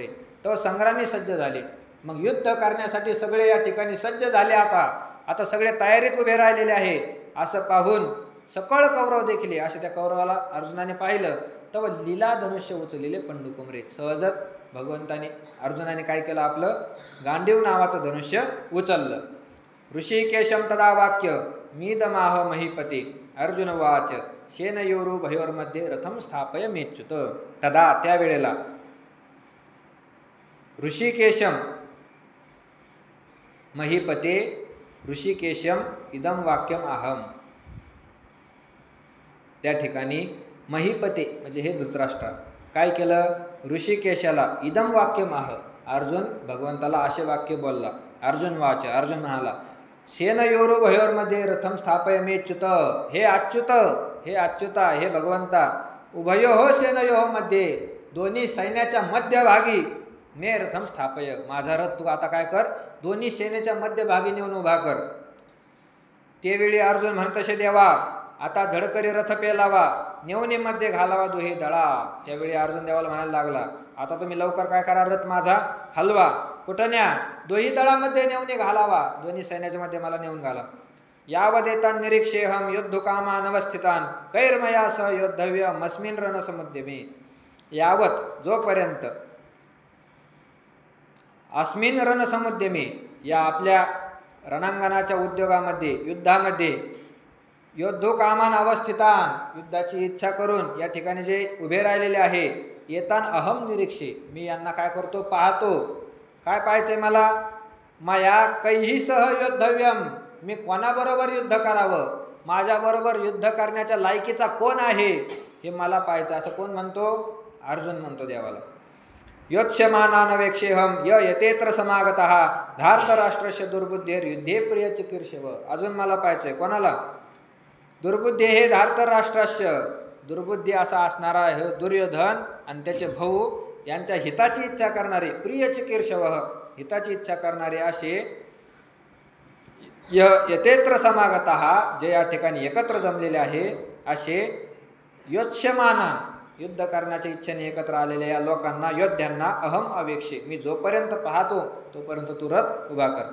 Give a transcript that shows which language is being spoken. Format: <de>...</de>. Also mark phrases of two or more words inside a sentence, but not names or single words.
<mr>तव संग्रामी सज्ज झाले, मग युद्ध करण्यासाठी सगळे या ठिकाणी सज्ज झाले. आता सगळे तयारीत उभे राहिलेले आहे. असं पाहून सकळ कौरव देखिले, असे त्या कौरवाला अर्जुनाने पाहिलं. तव लीला धनुष्य उचलेले पंडू कुमरे, सहजच भगवंताने अर्जुनाने काय केलं, आपलं गांडीव नावाचं धनुष्य उचललं.</mr> <sa>ऋषिकेशम तदा वाक्य मीदमाह महीपते. अर्जुन वाच सेनयोरु भयोर्मध्ये रथम स्थापय मेच्युत. तदा त्यावेळेला ऋषिकेशम महीपते ऋषिकेशम इदम वाक्यम अहम.</sa> <mr>त्या ठिकाणी महीपते म्हणजे हे धृतराष्ट्र काय केलं,</mr> <sa>ऋषिकेशाला इदम वाक्यम आह.</sa> <mr>अर्जुन भगवंताला असे वाक्य बोलला.</mr> <sa>अर्जुन वाच, अर्जुन म्हणाला सेनयोरु भयोर्मध्ये रथम स्थापय मेच्युत.</sa> <mr>हे अच्युत, हे अच्युता, हे भगवंता,</mr> <sa>उभयोः सेनयोः मध्ये,</sa> <mr>दोन्ही सैन्याच्या मध्यभागी</mr> <sa>मे रथम स्थापय,</sa> <mr>माझा रथ तू आता काय कर, दोन्ही सेनेच्या मध्यभागी नेऊन उभा कर. त्यावेळी अर्जुन म्हणतसे देवा आता झडकरी रथ पेलावा, नेवणीमध्ये घालावा दोही दळा. त्यावेळी अर्जुन देवाला म्हणायला लागला, आता तुम्ही लवकर काय करा, रथ माझा हलवा. कुठं न्या, दोही दळामध्ये नेवणी घालावा, दोन्ही सैन्याच्या मध्ये मला नेऊन घाला.</mr> <sa>यावदेतान निरीक्षेहम युद्धकामान अवस्थितान कैर्मया सह योद्धव्यम अस्मिन् रणसमुद्यमे. यावत जोपर्यंत अस्मिन् रणसमुद्यमे,</sa> <mr>या आपल्या रणांगणाच्या उद्योगामध्ये युद्धामध्ये,</mr> <sa>योद्धोकामान अवस्थितान</sa> <mr>युद्धाची इच्छा करून या ठिकाणी जे उभे राहिलेले आहे,</mr> <sa>येतान अहम निरीक्षे,</sa> <mr>मी यांना काय करतो, पाहतो. काय पाहायचंय मला,</mr> <sa>माया कैही सह योद्धव्यम,</sa> <mr>मी कोणाबरोबर युद्ध करावं, माझ्याबरोबर युद्ध करण्याच्या लायकीचा कोण आहे हे मला पाहायचं. असं कोण म्हणतो, अर्जुन म्हणतो देवाला.</mr> <sa>योत्स्यमानानवेक्षेहम य यतेत्र समागतः धार्तराष्ट्रस्य दुर्बुद्धेर युद्धे प्रिय चिकीर्षव.</sa> <mr>अजून मला पाहायचंय कोणाला, दुर्बुद्धी हे धार्तराष्ट्रास्य, दुर्बुद्धी असा असणारा हे दुर्योधन आणि त्याचे भाऊ यांच्या हिताची इच्छा करणारे,</mr> <sa>प्रिय चिकीर्षव</sa> <mr>हिताची इच्छा करणारे असे</mr> <sa>यतेत्र समागतः,</sa> <mr>जे या ठिकाणी एकत्र जमलेले आहे, असे योत्स्यमाना युद्ध करण्याच्या इच्छेने एकत्र आलेल्या या लोकांना, योद्ध्यांना</mr> <sa>अहम अवेक्षे,</sa> <mr>मी जोपर्यंत पाहतो तोपर्यंत तू रथ उभा कर.</mr>